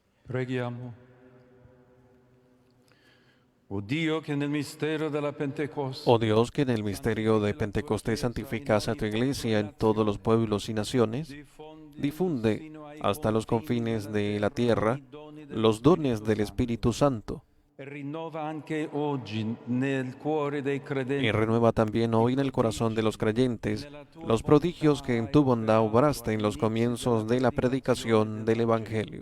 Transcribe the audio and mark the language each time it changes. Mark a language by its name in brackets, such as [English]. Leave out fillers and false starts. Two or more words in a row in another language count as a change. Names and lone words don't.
[Italian] Preghiamo. O Dio che nel mistero della Pentecoste [Spanish] Oh Dios, que en el misterio de Pentecostés santificas a tu iglesia en todos los pueblos y naciones, difunde hasta los confines de la tierra los dones del Espíritu Santo [Italian] e rinnova anche oggi nel cuore dei [Spanish] y [Italian] credenti [Spanish] renueva también hoy en el corazón de los creyentes los prodigios que en tu bondad obraste en los comienzos de la predicación del Evangelio.